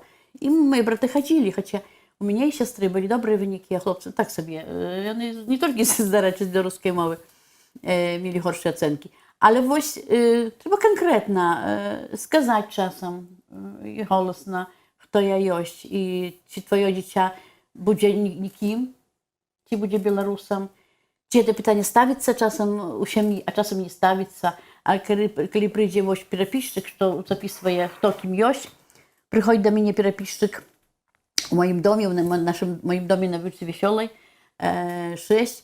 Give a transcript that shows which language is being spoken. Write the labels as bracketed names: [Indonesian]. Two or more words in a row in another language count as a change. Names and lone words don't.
[Ukrainian] І мої брати ходили, хоча у мене і сестри були добрі виніки, а хлопці так собі. Вони не тільки з білоруської мови мали горші оцінки. Але ось треба конкретно сказати часом і голосно, [Belarusian] хто я ёсць, і ці твоё дзіця будзе нікім, ці будзе беларусам, ці гэта пытанне ставіцца часам у сям'і, а часам не ставіцца. А калі прыйдзе вось перапісчык, што запісвае, хто кім ёсць, прыходзіць да мяне перапісчык у маім доме, у маім доме на вуліцы Весёлай, 6.